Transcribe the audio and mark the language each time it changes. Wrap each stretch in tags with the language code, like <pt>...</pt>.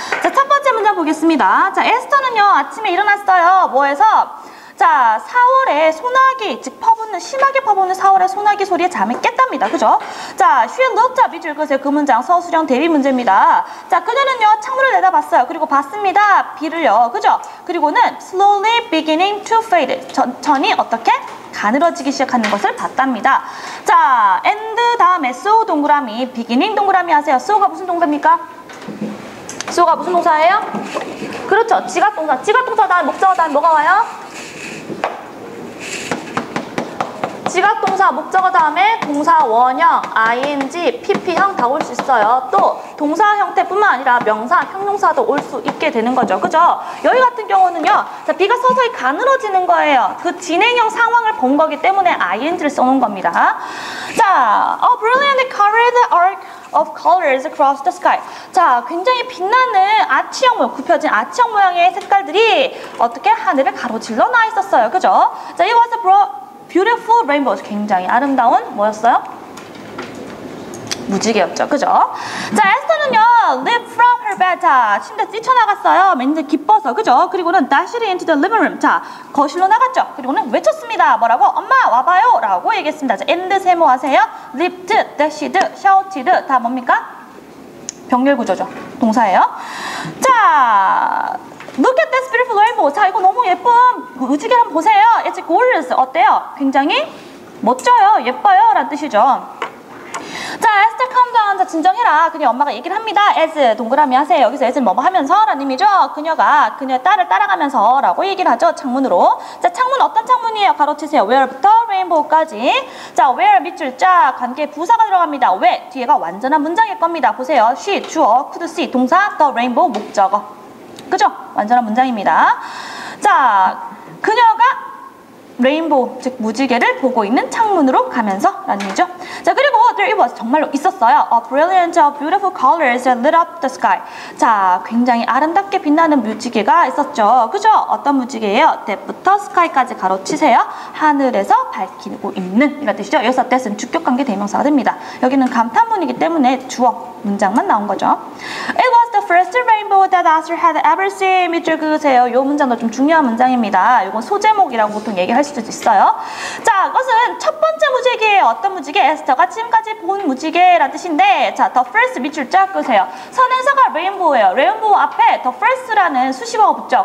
<ko>자, 첫 번째 문제 보겠습니다. 자, 에스터는요, 아침에 일어났어요. 뭐해서? 자, 4월에 소나기, 즉 심하게 퍼붓는 4월의 소나기 소리에 잠이 깼답니다. 그죠? 자,</ko> <en>she looked up,</en> <ko>밑줄 그으세요. 그 문장 서술형 대비 문제입니다. 자, 그녀는요, 창문을 내다봤어요. 그리고 봤습니다. 비를요. 그죠?</ko> <en>그리고는 slowly beginning to fade.</en> <ko>천천히 어떻게? 가늘어지기 시작하는 것을 봤답니다. 자, and 다음에 so 동그라미, beginning 동그라미 하세요. so가 무슨 동사입니까? so가 무슨 동사예요? 그렇죠. 지각동사. 지각동사 다음 목적어 다음 뭐가 와요? 지각동사 목적어 다음에 동사 원형, ing, pp형 다 올 수 있어요. 또 동사 형태뿐만 아니라 명사, 형용사도 올 수 있게 되는 거죠. 그죠? 여기 같은 경우는요. 자, 비가 서서히 가늘어지는 거예요. 그 진행형 상황을 본 거기 때문에 ing를 써놓은 겁니다.</ko> <en>자, brilliantly colored arc of colors across the sky.</en> <ko>자, 굉장히 빛나는 아치형 모양, 굽혀진 아치형 모양의 색깔들이 어떻게 하늘을 가로질러 나 있었어요. 그죠?</ko> <en>자, it was a beautiful rainbow.</en> <ko>굉장히 아름다운 뭐였어요? 무지개였죠. 그죠?</ko> <en>자, 에스터는요, leaped from her bed.</en> <ko>자, 침대에서 뛰쳐나갔어요. 왠지 기뻐서. 그죠?</ko> <en>그리고는 dashed into the living room.</en> <ko>자, 거실로 나갔죠. 그리고는 외쳤습니다. 뭐라고? 엄마, 와봐요. 라고 얘기했습니다. 자, and 세모하세요. leaped, dashed, shouted. 다 뭡니까? 병렬 구조죠. 동사예요.</ko> <en>자, look at this beautiful rainbow.</en> <ko>자, 이거 너무 예쁜 무지개 한번 보세요.</ko> <en>It's gorgeous.</en> <ko>어때요? 굉장히 멋져요. 예뻐요. 라는 뜻이죠. 자,</ko> <en>Esther, calm down.</en> <ko>자, 진정해라. 그녀 엄마가 얘기를 합니다. as 동그라미 하세요. 여기서 as는 뭐뭐 하면서 라는 의미죠. 그녀가 그녀의 딸을 따라가면서 라고 얘기를 하죠. 창문으로. 자, 창문 어떤 창문이에요? 가로치세요. where부터 rainbow까지. 자, where 밑줄 쫙 관계 부사가 들어갑니다. 왜? 뒤에가 완전한 문장일 겁니다. 보세요.</ko> <en>she, 주어, could see, 동사, the rainbow, 목적어.</en> <ko>그죠? 완전한 문장입니다. 자, 그녀가 레인보우, 즉 무지개를 보고 있는 창문으로 가면서 라는 의미죠. 자, 그리고</ko> <en>there it was,</en> <ko>정말로 있었어요.</ko> <en>A brilliant, beautiful colors that lit up the sky.</en> <ko>자, 굉장히 아름답게 빛나는 무지개가 있었죠. 그죠? 어떤 무지개예요? that부터 sky까지 가로치세요. 하늘에서 밝히고 있는 이런 뜻이죠. 여기서 that은 주격관계 대명사가 됩니다. 여기는 감탄문이기 때문에 주어 문장만 나온 거죠.</ko> <en>It was the first rainbow that Arthur had ever seen.</en> <ko>밑줄 그으세요. 요 문장도 좀 중요한 문장입니다. 이건 소제목이라고 보통 얘기할 수도 있어요. 자, 이것은 첫 번째 무지개예요. 어떤 무지개? 에스터가 지금까지 본 무지개라는 뜻인데, 자, the first 밑줄 쫙 그으세요. 선행사가 rainbow예요. rainbow 앞에 the first라는 수식어가 붙죠.</ko>